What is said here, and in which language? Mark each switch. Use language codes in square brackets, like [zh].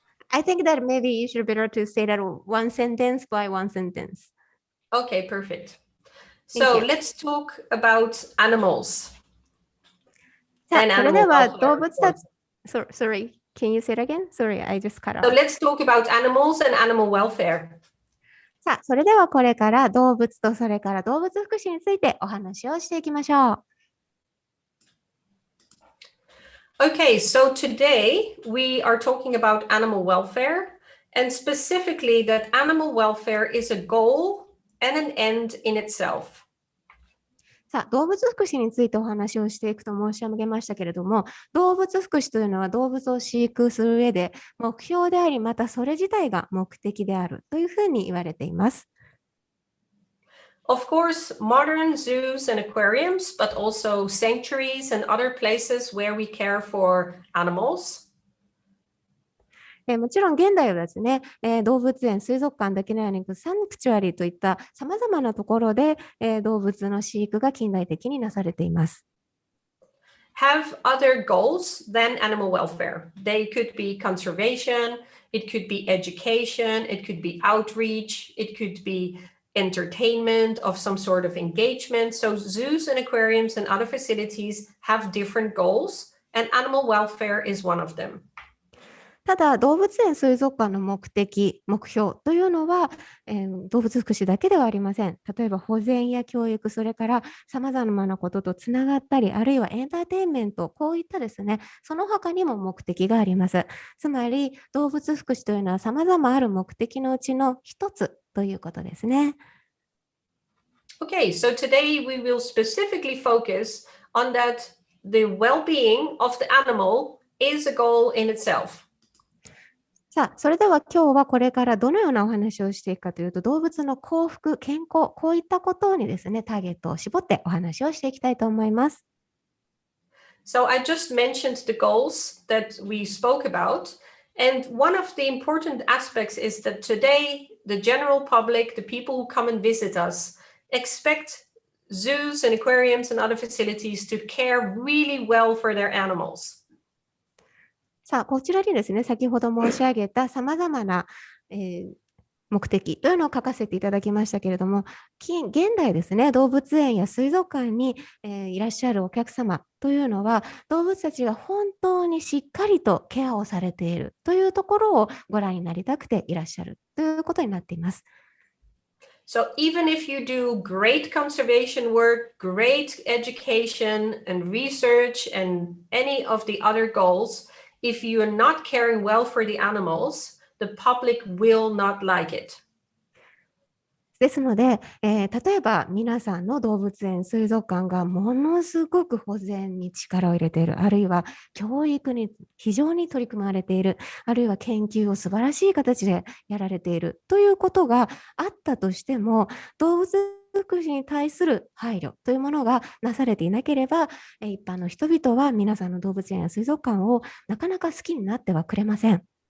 [en] I think that maybe you should better to say that one sentence by one sentence. Okay, perfect. So let's talk about animals. [ja] さあ、それでは動物たち、 [en] Sorry, can you say it again? Sorry, I just cut off. So let's talk about animals and animal welfare. [ja] さあ、それではこれから動物とそれから動物福祉についてお話をしていきましょう。 [en] Okay, so today we are talking about animal welfare, and specifically that animal welfare is a goal and an end in itself. [ja] さあ、動物福祉についてお話をしていくと申し上げましたけれども、動物福祉というのは動物を飼育する上で目標であり、またそれ自体が目的であるというふうに言われています。 [en] Of course, modern zoos and aquariums, but also sanctuaries and other places where we care for animals. [ja] もちろん現代はですね、動物園、水族館だけではなくサンクチュアリといったさまざまなところで、動物の飼育が近代的になされています。 [en] Have other goals than animal welfare. They could be conservation, it could be education, it could be outreach, it could be entertainment of some sort of engagement. So zoos and aquariums and other facilities have different goals, and animal welfare is one of them. [ja] ただ動物園水族館の目的目標というのは、動物福祉だけではありません。例えば保全や教育、それからさまざまなこととつながったり、あるいはエンターテインメント、こういったですね、その他にも目的があります。つまり動物福祉というのはさまざまある目的のうちの一つということですね。 [en] Okay, so today we will specifically focus on that the well-being of the animal is a goal in itself. [ja] さあ、それでは今日はこれからどのようなお話をしていくかというと、動物の幸福、健康、こういったことにですね、ターゲットを絞ってお話をしていきたいと思います。 [en] So I just mentioned the goals that we spoke about. And one of the important aspects is that today, the general public, the people who come and visit us, expect zoos and aquariums and other facilities to care really well for their animals. [ja] さあ、こちらにですね、先ほど申し上げたさまざまな、目的というのを書かせていただきましたけれども、現代ですね、動物園や水族館に、いらっしゃるお客様というのは、動物たちが本当にしっかりとケアをされているというところをご覧になりたくていらっしゃるということになっています。 [en] So even if you do great conservation work, great education and research and any of the other goals, if you are not caring well for the animals, the public will not like it. [ja] ですので、例えば皆さんの動物園、水族館がものすごく保全に力を入れている、あるいは教育に非常に取り組まれている、あるいは研究を素晴らしい形でやられているということがあったとしても、動物福祉に対する配慮というものがなされていなければ、一般の人々は皆さんの動物園や水族館をなかなか好きになってはくれません。